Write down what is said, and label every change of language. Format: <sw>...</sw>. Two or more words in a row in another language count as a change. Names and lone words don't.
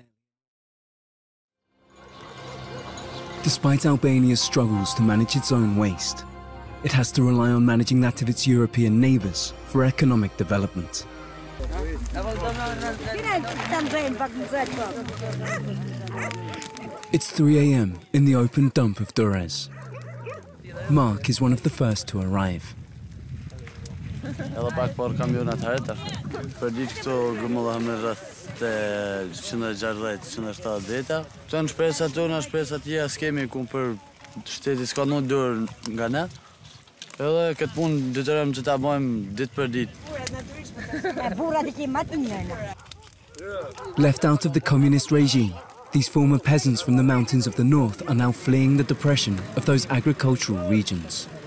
<en>Despite Albania's struggles to manage its own waste, it has to rely on managing that of its European neighbours for economic development. It's 3 a.m. in the open dump of Durrës. Mark is one of the first to arrive.</en> <sq>Edhe pak por kamionat herët. Për ditë këtu grumullohem në rreth 160-170 veta. Këto janë shpresat tona, shpresat tjera s'kemi ku për shteti s'ka në dorë nga ne. Edhe këtë punë detyrohem që ta bëjmë ditë për ditë.</sq> <en>Left out of the communist regime, these former peasants from the mountains of the north are now fleeing the depression of those agricultural regions.</en>